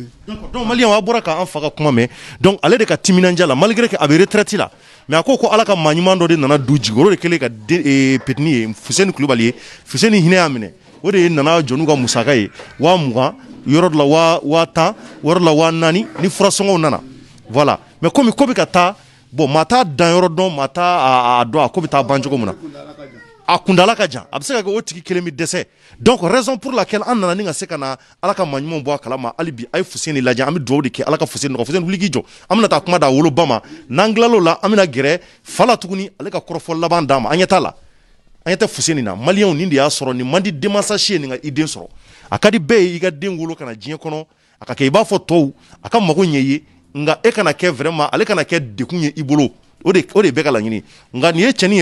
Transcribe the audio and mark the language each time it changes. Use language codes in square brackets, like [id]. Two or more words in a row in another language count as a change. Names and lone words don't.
[bm] donc malien a bɔra k'an fa ka kuma mɛn donc ale de ka timinanja la [fr] malgré que [bm] a bɛ retraite la mais a ko ala ka maa ɲuman dɔ de nana du jigiyɔrɔ de kɛlen ka petini ye Fuseni Kulubali ye Fuseni hinɛ y'a minɛ o de ye nana jɔn'u ka musaka ye 20,000 yɔrɔ dɔ la 10,000 yɔrɔ dɔ la 4,000 ni furasɔngɔw nana [fr] voilà mais [bm] komi ko bɛ ka taa bon maa t'a danyɔrɔ dɔn maa t'a dɔn a ko bɛ taa ban cogo min na a kundala ka jan a bɛ se ka kɛ o tigi kelen bɛ dɛsɛ donc [fr] raison pour laquelle [bm] an nana ni ka se ka na ala ka maa ɲumanw bɔ a kalama hali bi a ye Fuseni lajɛ an bɛ dugawu de kɛ ala ka Fuseni nɔgɔ Fuseni wuli k'i jɔ an bɛna taa kuma d'a woloba ma n'an tilal'o la an bɛna gɛrɛ fa la tuguni ale ka kɔrɔfɔ laban d'a ma an ɲɛ t'a la an ɲɛ tɛ Fuseni na maliyɛnw nin de y'a sɔrɔ nin man di denmansa si ye nin ka i den sɔrɔ a ka di bɛɛ ye i ka den wolo ka na diɲɛ kɔnɔ a ka kɛ i b'a fɔ tɔw a ka mago ɲɛ i ye nga e kana kɛ vraiment ale kana kɛ dekun ye i bolo o de bɛ ka laɲini nga ni ye cɛni